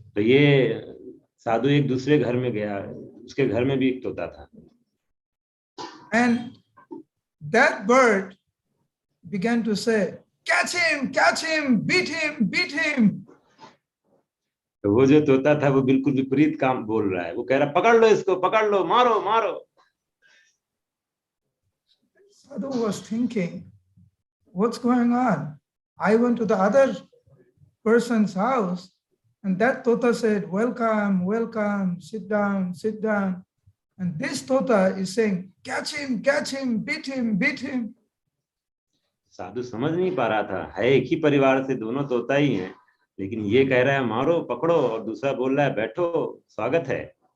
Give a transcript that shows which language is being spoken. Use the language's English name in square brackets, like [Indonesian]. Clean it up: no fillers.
[Hindi] तो ये साधु एक दूसरे घर में गया, उसके घर में भी एक तोता था. [English] And that bird began to say, catch him, beat him. [Hindi] तो वो जो तोता था वो बिल्कुल विपरीत काम बोल रहा है. वो कह रहा पकड़ लो इसको, पकड़ लो, मारो. [English] Sadhu was thinking, what's going on? I went to the other person's house and that tota said, welcome, sit down. And this tota is saying, catch him, beat him. [Hindi] साधु समझ नहीं पा रहा था, है एक ही परिवार से, दोनों तोता ही हैं, लेकिन ये कह रहा है मारो, पकड़ो, और दूसरा बोल रहा है बैठो, स्वागत है.